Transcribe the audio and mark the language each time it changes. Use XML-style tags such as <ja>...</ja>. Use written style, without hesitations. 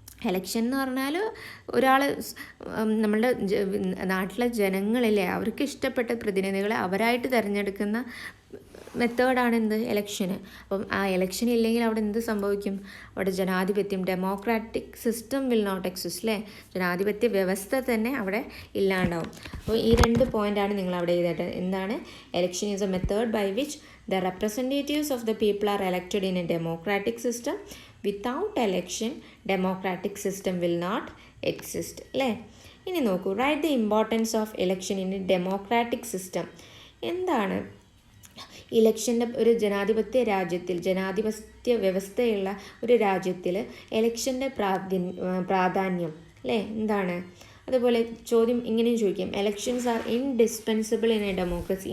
<ml>Election എന്ന് പറഞ്ഞാൽ ഒരാൾ, നമ്മളുടെ നാട്ടിലെ ജനങ്ങളില്ലേ, അവർക്ക് ഇഷ്ടപ്പെട്ട പ്രതിനിധികളെ അവരായിട്ട് തിരഞ്ഞെടുക്കുന്ന മെത്തേഡാണ് എന്ത്? എലക്ഷന്. അപ്പം ആ എലക്ഷൻ ഇല്ലെങ്കിൽ അവിടെ എന്ത് സംഭവിക്കും? അവിടെ ജനാധിപത്യം, democratic system</ml> <en>will not exist,</en> <ml>അല്ലേ? ജനാധിപത്യ വ്യവസ്ഥ തന്നെ അവിടെ ഇല്ലാണ്ടാവും. അപ്പോൾ ഈ 2 പോയിൻ്റാണ് നിങ്ങൾ അവിടെ എഴുതേണ്ടത്. എന്താണ്?</ml> <en>Election is a method by which the representatives of the people are elected in a democratic system. Without election, democratic system will not exist, അല്ലേ?</en> <ml>ഇനി നോക്കൂ,</ml> <en>Right the importance of election in a democratic system.</en> <ml>എന്താണ് ഇലക്ഷൻ്റെ? ഒരു ജനാധിപത്യ രാജ്യത്തിൽ, ജനാധിപത്യ വ്യവസ്ഥയുള്ള ഒരു രാജ്യത്തിൽ ഇലക്ഷൻ്റെ പ്രാധാന്യം, അല്ലേ? എന്താണ്? അതുപോലെ ചോദ്യം ഇങ്ങനെയും ചോദിക്കാം,</ml> <en>Elections are indispensable in a democracy.</en>